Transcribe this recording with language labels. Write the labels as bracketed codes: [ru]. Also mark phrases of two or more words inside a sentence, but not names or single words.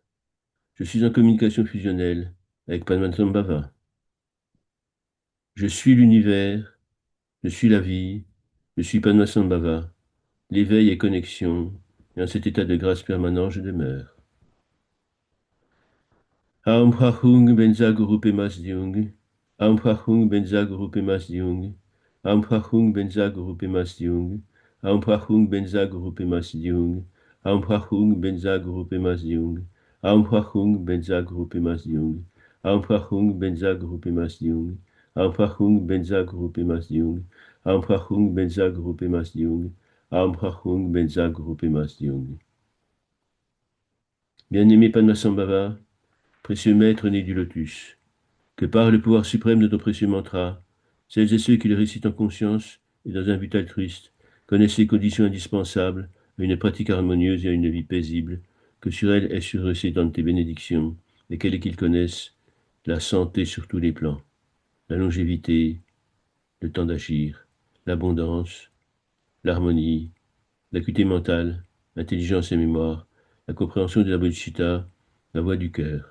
[fr] Je suis en communication fusionnelle avec Padmasambhava. Je suis l'univers. Je suis la vie. Je suis Padmasambhava. L'éveil et connexion. Et en cet état de grâce permanent, je demeure. [sa] Aum Prachung Benza Guru Pemas Diung. Aum Prachung Benza Guru Pemas Diung. Aum Prachung Benza Guru Pemas Diung. Aum Prachung Benza Guru Pemas Diung. Aum Prachung Benza Guru Pemas Diung. Aum Prachung Benza Guru Pemas Diung. Aum Prachung Benza Guru Pemas Diung. Aum Prachung Benza Guru Pemas Diung. Aum Prachung Benza Guru Pemas Diung. Aum Prachung Benza Guru Pemas Diung. [fr] Bien-aimé Padmasambhava, précieux maître né du lotus, que par le pouvoir suprême de ton précieux mantra, celles et ceux qui le récitent en conscience et dans un but altruiste connaissent les conditions indispensables à une pratique harmonieuse et à une vie paisible, que sur elle est sur eux s'étendent tes bénédictions, lesquelles et qu'ils connaissent la santé sur tous les plans, la longévité, le temps d'agir, l'abondance, l'harmonie, l'acuité mentale, l'intelligence et mémoire, la compréhension de la bodhisattva, la voix du cœur.